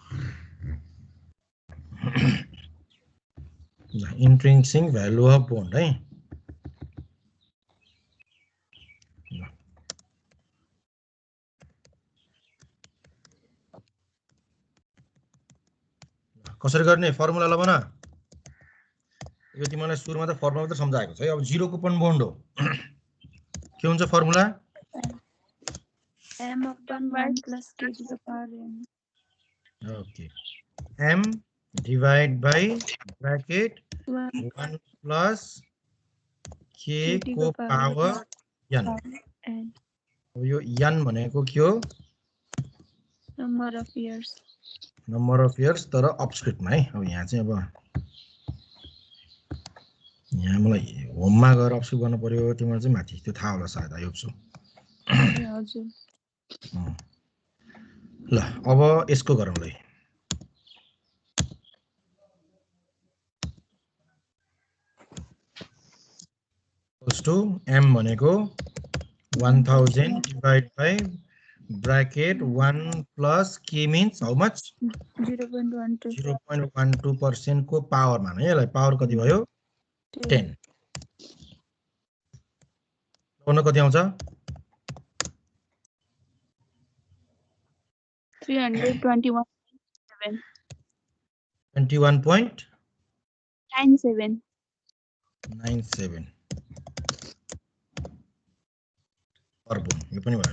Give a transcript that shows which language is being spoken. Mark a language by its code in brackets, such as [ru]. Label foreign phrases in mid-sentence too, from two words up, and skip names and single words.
[en] intrinsic value of bond [ne] है, कसरी गर्ने फर्मुला ल बना। यो तिमीलाई सुरुमा त फर्मुला त सम्झाएको छ है। अब [en] zero coupon bond [ne] हो के हुन्छ फर्मुला [en] m/1 plus k to the power n. okay m divide by bracket 1 plus k [ne] को पावर n। अब यो n भनेको के हो [en] Number of years. number of years [ne] तर अपस्क्रिप्टमा है। अब यहाँ चाहिँ अब यहाँ मलाई होममा गएर अपस्क्रिप्ट गर्नु पर्यो, तिमीलाई चाहिँ माथि त्यो थाहा होला सायद, [en] I hope so. [ne] हजुर। ल अब यसको गरौँ ल। टु m भनेको 1000 [en] divide by bracket 1 plus k means how much 0.12% [ne] को पावर मान है। यसलाई पावर कति भयो 10। कति आउँछ 21.97 पर बोन। यो पनि भयो ल।